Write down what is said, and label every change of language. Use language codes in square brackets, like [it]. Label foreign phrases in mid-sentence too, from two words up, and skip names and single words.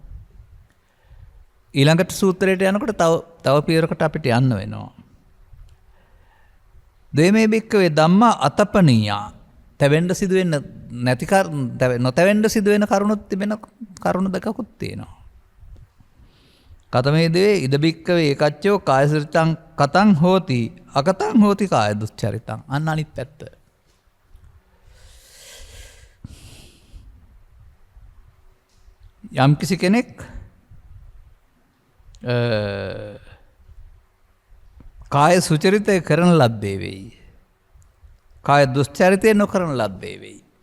[si] ඊළඟට සූත්‍රයට යනකොට තව පියවරකට අපිට යන්න වෙනවා. [pi] දෙමේ බික්කවේ ධම්මා අතපනීයා [si] තැවෙන්න සිදුවෙන්න නැති නොතැවෙන්න සිදුවෙන කරුණුත් තිබෙන කරුණු දෙකකුත් තියෙනවා. [pi] කතමේ දේ ඉද බික්කවේ ඒකච්චෝ කායසිරිතං කතං හෝති අකතං හෝති කාය දුස්චරිතං. [si] අන්න අනිත් පැත්ත. යම්කිසි කෙනෙක් කාය සුචරිතය කරන ලද්දේ වෙයි. කාය දුස්චරිතය නොකරන ලද්දේ වෙයි.